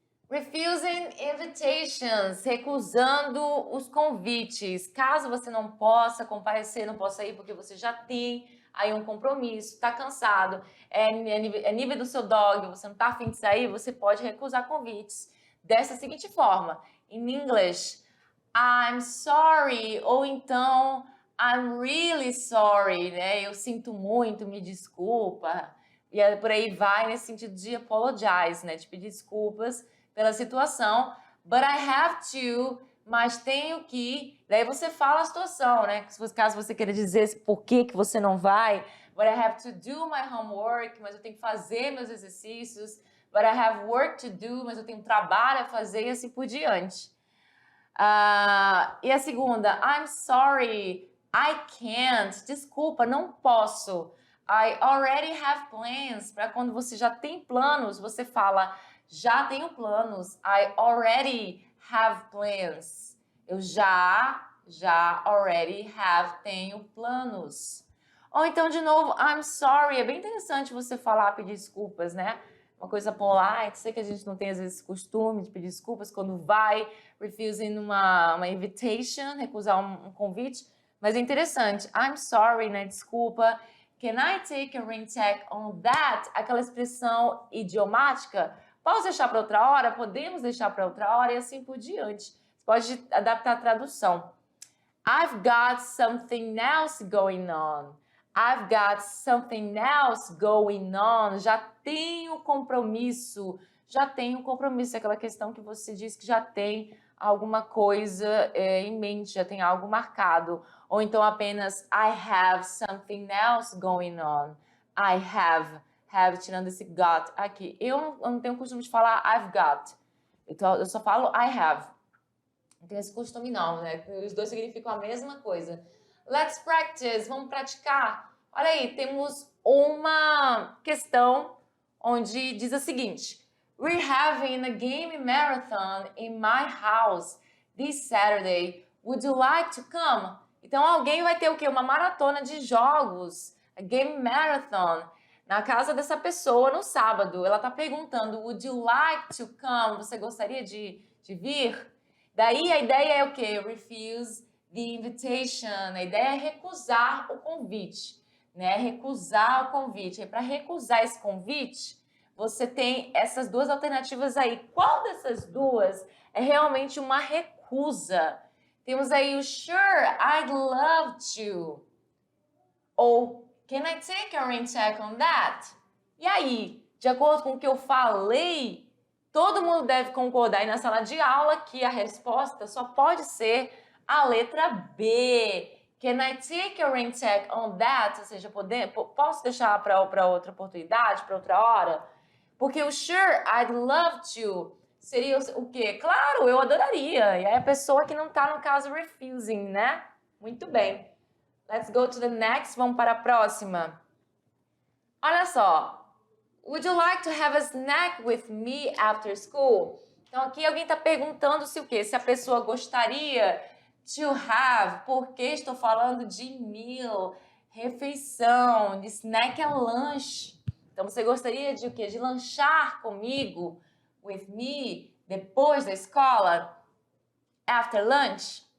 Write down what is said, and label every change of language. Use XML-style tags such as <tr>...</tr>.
<en>Refusing invitations,</en> <pt>recusando os convites. Caso você não possa comparecer, não possa ir porque você já tem aí um compromisso, está cansado, é nível do seu dog, você não está afim de sair, você pode recusar convites dessa seguinte forma.</pt> <en>In English, I'm sorry,</en> <pt>ou então</pt> <en>I'm really sorry, né?</en> <pt>Eu sinto muito, me desculpa. E por aí vai nesse sentido de apologize, né? De pedir desculpas pela situação.</pt> <en>But I have to,</en> <pt>mas tenho que. Daí você fala a situação, né? Caso você queira dizer por que você não vai.</pt> <en>But I have to do my homework,</en> <pt>mas eu tenho que fazer meus exercícios.</pt> <en>But I have work to do,</en> <pt>mas eu tenho trabalho a fazer e assim por diante. E a segunda,</pt> <en>I'm sorry, I can't.</en> <pt>Desculpa, não posso.</pt> <en>I already have plans.</en> <pt>Para quando você já tem planos, você fala, já tenho planos.</pt> <en>I already have plans.</en> <pt>Eu já</pt> <en>already have,</en> <pt>tenho planos. Ou então, de novo,</pt> <en>I'm sorry.</en> <pt>É bem interessante você falar, pedir desculpas, né? Uma coisa polite. Sei que a gente não tem, às vezes, costume de pedir desculpas quando vai, refusing uma invitation, recusar um convite. Mas é interessante.</pt> <en>I'm sorry,</en> <pt>né? Desculpa.</pt> <en>Can I take a rain check on that?</en> <pt>Aquela expressão idiomática. Posso deixar para outra hora? Podemos deixar para outra hora e assim por diante. Você pode adaptar a tradução.</pt> <en>I've got something else going on. I've got something else going on.</en> <pt>Já tenho compromisso. Já tenho compromisso. É aquela questão que você diz que já tem alguma coisa em mente, já tem algo marcado. Ou então apenas</pt> <en>I have something else going on.</en> <pt>I have, tirando esse got aqui. Eu não tenho o costume de falar I've got. Então, eu só falo I have. Não tem esse costume não, né? Os dois significam a mesma coisa.</pt> <en>Let's practice,</en> <pt>vamos praticar. Olha aí, temos uma questão onde diz o seguinte.</pt> <en>We're having a game marathon in my house this Saturday. Would you like to come?</en> <pt>Então, alguém vai ter o quê? Uma maratona de jogos.</pt> <en>A game marathon.</en> <pt>Na casa dessa pessoa no sábado. Ela está perguntando,</pt> <en>would you like to come?</en> <pt>Você gostaria de vir? Daí a ideia é o quê?</pt> <en>Refuse the invitation.</en> <pt>A ideia é recusar o convite, né? Recusar o convite. E para recusar esse convite, você tem essas duas alternativas aí. Qual dessas duas é realmente uma recusa? Temos aí o</pt> <en>sure, I'd love to. Ou can I take a rain check on that?</en> <pt>E aí, de acordo com o que eu falei, todo mundo deve concordar aí na sala de aula que a resposta só pode ser a letra B.</pt> <en>Can I take a rain check on that?</en> <pt>Ou seja, posso deixar para outra oportunidade, para outra hora? Porque o</pt> <en>sure, I'd love to</en> <pt>seria o quê? Claro, eu adoraria. E aí a pessoa que não está no caso refusing, né? Muito bem.</pt> <en>Let's go to the next.</en> <pt>Vamos para a próxima. Olha só.</pt> <en>Would you like to have a snack with me after school?</en> <pt>Então aqui alguém está perguntando se o quê? Se a pessoa gostaria to have, porque estou falando de meal, refeição, de snack é lanche. Então você gostaria de o quê? De lanchar comigo,</pt> <en>with me,</en> <pt>depois da escola,</pt> <en>after lunch?</en>